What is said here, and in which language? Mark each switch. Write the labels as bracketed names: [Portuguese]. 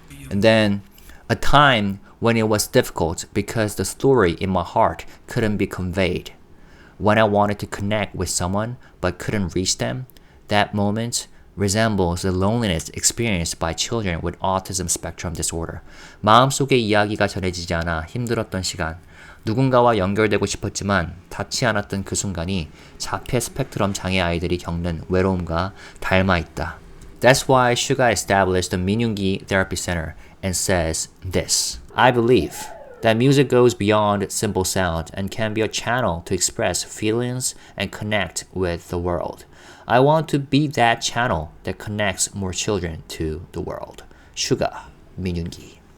[English] And then, a time when it was difficult because the story in my heart couldn't be conveyed. When I wanted to connect with someone but couldn't reach them, that moment resembles the loneliness experienced by children with autism spectrum disorder. [Korean] 마음속의 이야기가 전해지지 않아 힘들었던 시간. 누군가와 연결되고 싶었지만 닿지 않았던 그 순간이 자폐 스펙트럼 장애 아이들이 겪는 외로움과 닮아 있다. [English] That's why SUGA established the Minyoongi Therapy Center and says this. I believe that music goes beyond simple sound and can be a channel to express feelings and connect with the world. I want to be that channel that connects more children to the world. SUGA, Minyoongi.